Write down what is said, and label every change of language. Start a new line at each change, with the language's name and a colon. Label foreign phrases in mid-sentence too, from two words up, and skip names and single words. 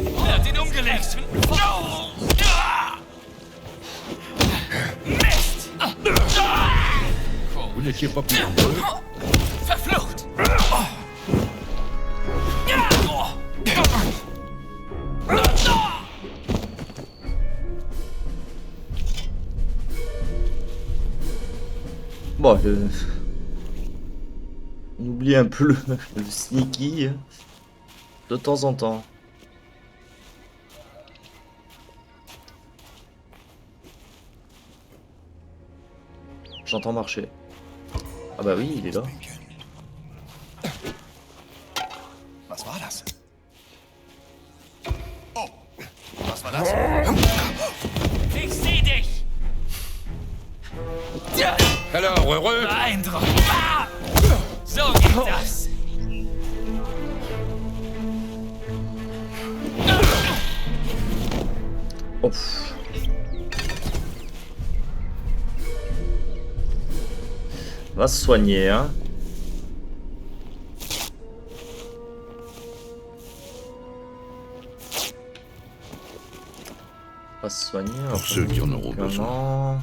German: Er hat ihn umgelegt! Mist!
French: Vous n'étiez pas plus nombreux.
German: Verflucht!
French: Bon, on oublie un peu le sneaky de temps en temps. J'entends marcher. Ah bah oui, il est là.
German: Was war das? Oh, was war das? Ich seh dich!
French: Alors, heureux?
German: Beeindruckend! So geht das! Oh, pff.
French: Va se soigner, hein. Va se soigner. Pour ceux qui en auront besoin.